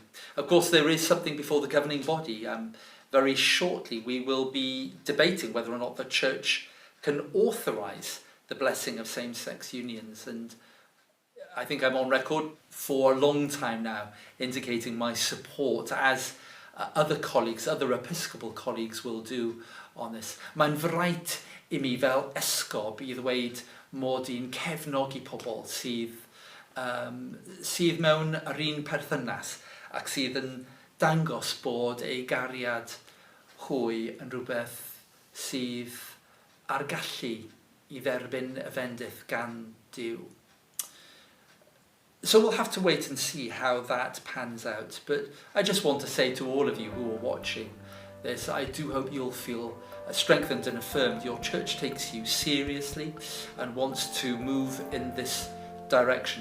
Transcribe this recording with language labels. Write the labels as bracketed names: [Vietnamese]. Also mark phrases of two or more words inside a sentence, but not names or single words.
[English] Of course, there is something before the governing body. Very shortly we will be debating whether or not the church can authorise the blessing of same-sex unions, and I think I'm on record for a long time now indicating my support, as other colleagues, other Episcopal colleagues will do on this. [Welsh] Mae'n fraint I mi fel esgob I ddweud mod i'n cefnogi pobl sydd mewn yr un perthynas ac sydd yn dangos bod ei gariad hwy yn rhywbeth sydd ar gallu I dderbyn y fendith gan Duw. [English] So we'll have to wait and see how that pans out. But I just want to say to all of you who are watching this, I do hope you'll feel strengthened and affirmed. Your church takes you seriously and wants to move in this direction.